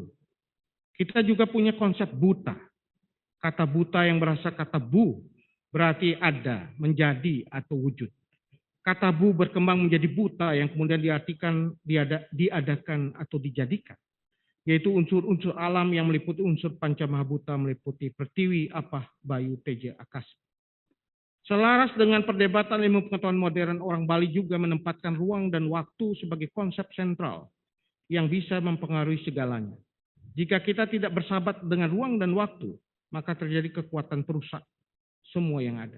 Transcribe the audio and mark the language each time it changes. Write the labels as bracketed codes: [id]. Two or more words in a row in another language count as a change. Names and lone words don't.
[id] Kita juga punya konsep buta. Kata buta yang berasal kata bu, berarti ada, menjadi, atau wujud. Kata bu berkembang menjadi buta yang kemudian diartikan diadakan atau dijadikan. Yaitu unsur-unsur alam yang meliputi unsur pancamahabhuta, meliputi pertiwi, apah, bayu, teja, akasa. Selaras dengan perdebatan ilmu pengetahuan modern, orang Bali juga menempatkan ruang dan waktu sebagai konsep sentral yang bisa mempengaruhi segalanya. Jika kita tidak bersahabat dengan ruang dan waktu, maka terjadi kekuatan perusak semua yang ada.